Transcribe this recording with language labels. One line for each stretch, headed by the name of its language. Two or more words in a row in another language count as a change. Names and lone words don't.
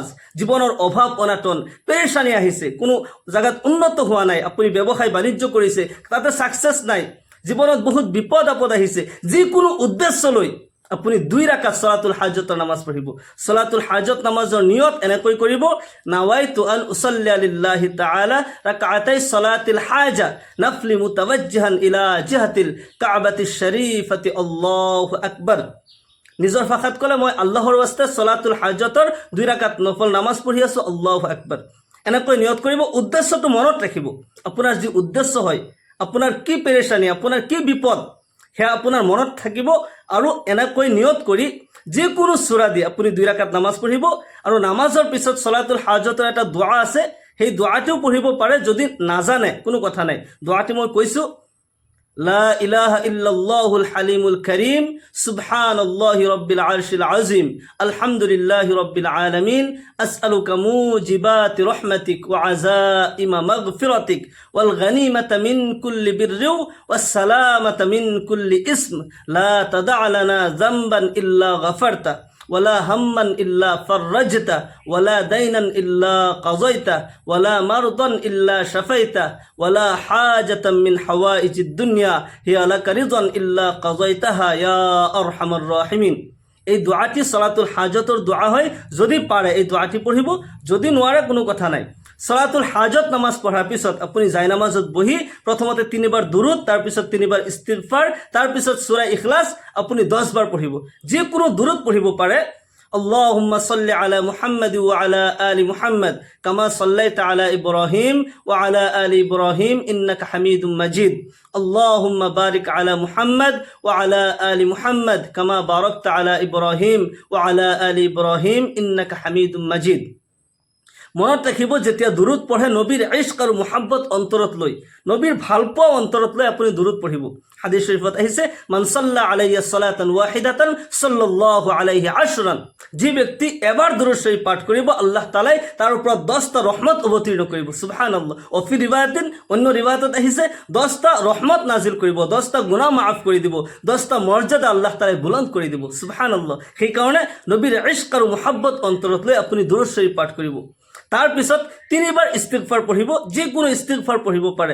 Assamese: জীৱনৰ অভাৱ অনাটন পেৰেচানি আহিছে, কোনো জাগাত উন্নত হোৱা নাই, আপুনি ব্যৱসায় বাণিজ্য কৰিছে তাতে ছাকচেছ নাই, জীৱনত বহুত বিপদ আপদ আহিছে, যিকোনো উদ্দেশ্য লৈ আপুনি 2 ৰাকাত ছলাতুল হাজতৰ নামাজ পঢ়িব। ছলাতুল হাজত নামাজৰ নিয়ত এনেকৈ কৰিব,
Arabic: نويت أن أصلي لله تعالى ركعتي صلاة الحاجة نفلا متوجها إلى جهة الكعبة الشريفة الله أكبر.
Assamese: নিজৰ ভাষাত ক'লে মই আল্লাহৰ ওয়াস্তে ছলাতুল হাজতৰ 2 ৰাকাত নফল নামাজ পঢ়ি আছো,
Arabic: الله أكبر.
Assamese: এনেকৈ নিয়ত কৰিব। উদ্দেশ্যটো মনত ৰাখিব। আপোনাৰ যি উদ্দেশ্য হয়, আপোনাৰ কি পেৰেচানি, আপোনাৰ কি বিপদ, সেয়া আপোনাৰ মনত থাকিব। আৰু এনেকৈ নিয়ত কৰি যিকোনো সূৰা দি আপুনি 2 ৰাকাত নামাজ পঢ়িব। আৰু নামাজৰ পিছত ছলাতুল হাজতৰ এটা দোৱা আছে, সেই দোৱাটিও পঢ়িব পাৰে। যদি নাজানে কোনো কথা নাই, দোৱাটি মই কৈছোঁ,
Arabic: لا إله إلا الله الحليم الكريم سبحان الله رب العرش العظيم الحمد لله رب العالمين أسألك موجبات رحمتك وعزائم مغفرتك والغنيمة من كل بر والسلامة من كل إثم لا تدع لنا ذنبا إلا غفرته ولا هما إلا فرجته ولا دينا إلا قضيته ولا مرضا إلا شفيته ولا حاجة من حوائج الدنيا هي لك رضا إلا قضيتها يا أرحم الراحمين।
Assamese: এই দোয়াটি ছলাতুল হাজতৰ দোয়া হয়। যদি পাৰে এই দোয়াটি পঢ়িব, যদি নোৱাৰে কোনো কথা নাই। ছলাতুল হাজত নামাজ পঢ়াৰ পিছত আপুনি জায়নামাজত বহি প্ৰথমতে 3 বাৰ দুৰুদ, তাৰপিছত 3 বাৰ ইস্তিগফাৰ, তাৰপিছত সূৰা ইখলাছ আপুনি 10 বাৰ পঢ়িব। যিকোনো দুৰুদ পঢ়িব পাৰে।
Arabic: اللهم صل على محمد وعلى آل محمد كما صليت على إبراهيم وعلى آل إبراهيم إنك حميد مجيد. اللهم بارك على محمد وعلى آل محمد كما باركت على إبراهيم وعلى آل إبراهيم إنك حميد مجيد.
Assamese: মনত ৰাখিব, যেতিয়া দুৰুদ পঢ়ে নবীৰ ইশক আৰু মুহাব্বত অন্তৰত লৈ, নবীৰ ভালপোৱা অন্তৰত লৈ আপুনি দুৰুদ পঢ়িব। হাদিস শৰীফত আহিছে,
Arabic: من صلى علي صلاة واحدة صلى الله عليه عشرا.
Assamese: যি ব্যক্তি এবাৰ দুৰুদ শৰীফ পাঠ কৰিব, আল্লাহ তাআলাই তাৰ ওপৰত 10টা ৰহমত অৱতীৰ্ণ কৰিব। সুবহানাল্লাহ।
Arabic: وفي رواية,
Assamese: অন্য ৰিৱায়াতত আহিছে 10টা ৰহমত নাজিল কৰিব, 10টা গুনাহ মাফ কৰি দিব, 10টা মৰ্যাদা আল্লাহ তাআলাই বুলন্দ কৰি দিব। সুবহানাল্লাহ। সেইকাৰণে নবীৰ ইশক আৰু মুহাব্বত অন্তৰত লৈ আপুনি দুৰুদ শৰীফ পাঠ কৰিব। তাৰপিছত 3 বাৰ ইস্তিগফাৰ পঢ়িব। যিকোনো ইস্তিগফাৰ পঢ়িব পাৰে।